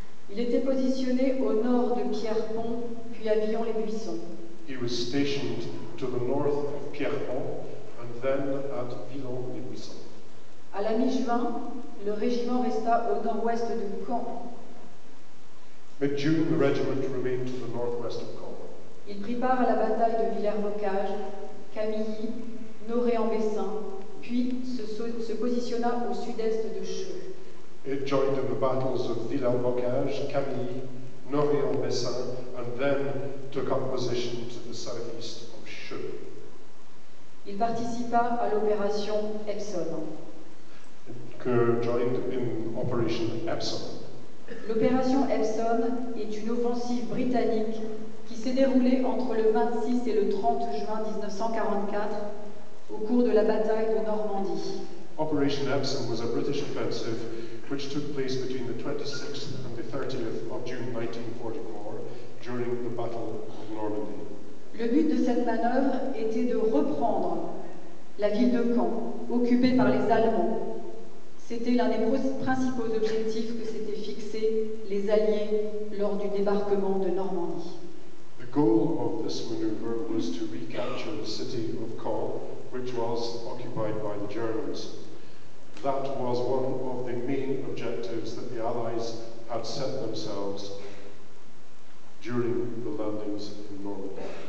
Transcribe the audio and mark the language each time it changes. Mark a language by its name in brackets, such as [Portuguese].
[French] Il était positionné au nord de Pierrepont, puis à Villon-les-Buissons. [English] He was stationed to the north of Pierrepont and then at Villon-les-Buissons. [French] À la mi-juin, le régiment resta au nord-ouest de Caen. [English] Mid-June, the regiment remained to the northwest of Caen. [French] Il prit part à la bataille de Villers-Bocage, Camilly, Noré-en-Bessin, puis se positionna au sud-est de Cheux. [English] It joined in the battles of Villers-Bocage, Camilly, Noré-en-Bessin, and then took up position to the southeast of Cheux. [French] Il participa à l'opération Epsom. [English] It joined in Operation Epsom. [French] L'opération Epsom est une offensive britannique qui s'est déroulée entre le 26 et le 30 juin 1944 au cours de la bataille de Normandie. [English] Operation Epsom was a British offensive which took place between the 26th and the 30th of June 1944 during the Battle of Normandy. [French] Le but de cette manœuvre était de reprendre la ville de Caen, occupée par les Allemands. C'était l'un des principaux objectifs que s'étaient fixés les Alliés lors du débarquement de Normandie. [English] The goal of this maneuver was to recapture the city of Caen, which was occupied by the Germans. That was one of the main objectives that the Allies had set themselves during the landings in Normandy.